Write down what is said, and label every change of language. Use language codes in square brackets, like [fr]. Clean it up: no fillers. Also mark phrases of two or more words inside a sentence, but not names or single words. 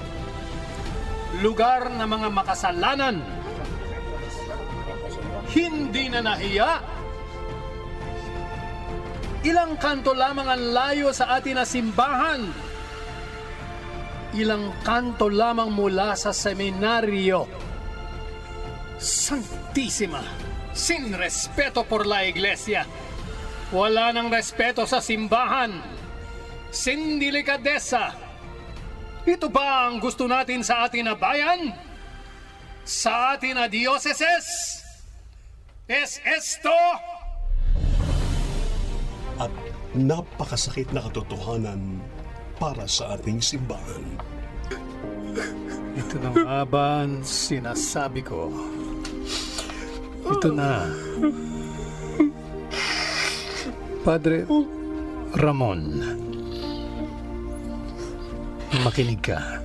[tl] Lugar ng mga makasalanan. Hindi na nahiya. Ilang kanto lamang ang layo sa atin na simbahan. Ilang kanto lamang mula sa seminaryo. [es] Santísima, sin respeto por la iglesia. [tl] Wala nang respeto sa simbahan. [es] Sin delikadesa. [tl] Ito ba ang gusto natin sa atin na bayan? Sa atin na dioceses? [es] Es esto? [tl] At napakasakit na katotohanan para sa ating simbahan. Ito na nga ba ang sinasabi ko? Ito na. Padre Ramon, makinig ka.